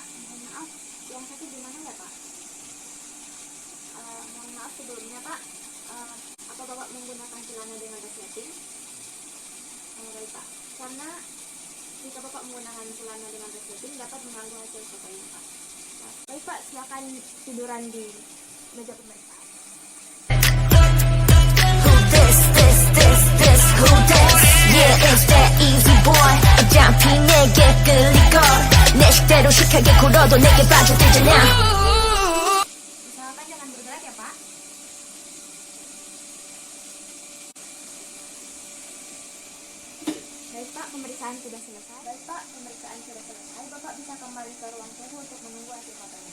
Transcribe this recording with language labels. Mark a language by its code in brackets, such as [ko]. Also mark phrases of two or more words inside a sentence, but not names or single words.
[id] Mohon maaf, yang sakit di mana ya Pak? Mohon maaf sebelumnya Pak. Apa Bapak menggunakan celana dengan resleting? Baik Pak. Karena jika Bapak menggunakan celana dengan resleting dapat mengganggu hasil fotonya Pak. Baik Pak, silakan tiduran di meja pemeriksaan. [en] Who this? Yeah, it's that easy boy. [ko] 어차피 내게 끌릴 걸. 내 식대로 시크하게 굴어도 내게 빠져들잖아. [id] Misalkan jangan bergerak ya Pak. Baik Pak, pemeriksaan sudah selesai. Baik Pak, pemeriksaan sudah selesai. Bapak bisa kembali ke ruang tunggu untuk menunggu hasil fotonya.